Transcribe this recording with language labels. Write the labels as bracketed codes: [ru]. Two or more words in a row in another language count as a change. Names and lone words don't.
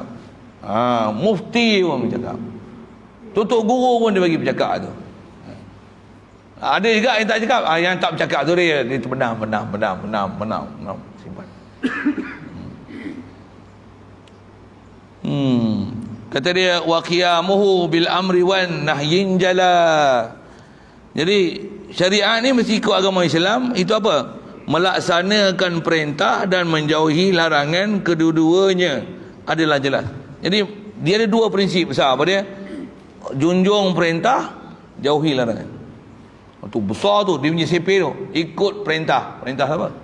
[ms] Mufti pun bercakap. Tutup guru pun dia bagi bercakap tu. Ada juga yang tak cakap. Yang tak bercakap tu dia benam. Simpan. Kata dia [ar] وقيامه بالأمر والنهي jala. [ms] Jadi syariat ni mesti ikut agama Islam. Itu apa? Melaksanakan perintah dan menjauhi larangan, kedua-duanya adalah jelas. Jadi dia ada dua prinsip besar apa dia? Junjung perintah, jauhi larangan. Tu besar tu dia punya CP tu, ikut perintah.